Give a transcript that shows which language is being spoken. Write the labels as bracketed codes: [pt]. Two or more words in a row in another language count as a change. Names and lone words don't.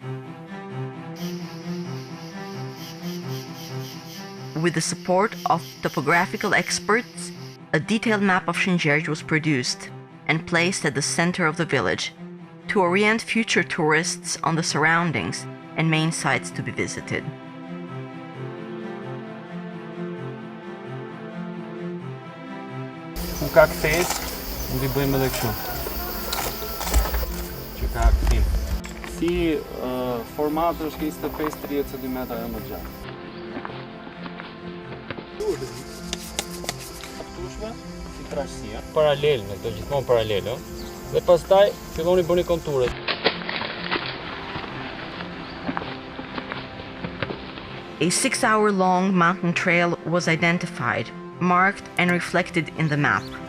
[en] With the support of topographical experts, a detailed map of Shëngjergj was produced and placed at the center of the village to orient future tourists on the surroundings and main sites to be visited. [sq] Ku ka kthesë, mund t'i bëjmë edhe kështu. Që ka kthim. Si formati është 25-30 cm e më gjatë. Aftueshme, si trashësia. Paralel me këto, gjithmonë paralel, ë. Dhe pastaj filloni bëni konturet. [en] A 6-hour-long mountain trail was identified, marked and reflected in the map.